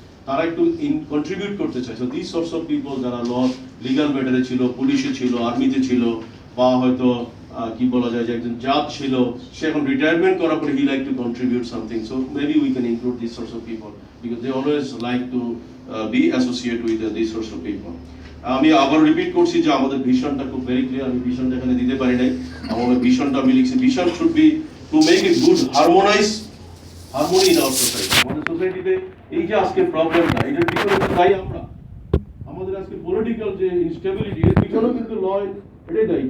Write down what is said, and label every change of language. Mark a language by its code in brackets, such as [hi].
[bn] তারা একটু কন্ট্রিবিউট করতে চায়। [en] So these sorts of people [bn] যারা লিগ্যাল ম্যাটারে ছিল, পুলিশে ছিল, আর্মিতে ছিল, বা হয়তো কি বলা যায় যে একজন জাজ ছিল, সে এখন রিটায়ারমেন্ট করার পরে [en] he like to contribute something. So maybe we can include these sorts of people because they always like to be associated with these sorts of people. [bn] আমি আবার রিপিট করছি যে আমাদের ভিশনটা খুব ভেরি ক্লিয়ার। আমি ভিশনটা এখানে দিতে পারি নাই। আমাদের ভিশনটা আমি লিখছি, [en] Vision should be to make it good harmony in our society. [bn] আমাদের সোসাইটিতে এই যে আজকে প্রবলেমটা, এটার পিছনে তো দায়ী আমরা। আমাদের আজকে পলিটিক্যাল যে ইনস্টেবিলিটি, এর পিছনেও কিন্তু ল এটাই দায়ী।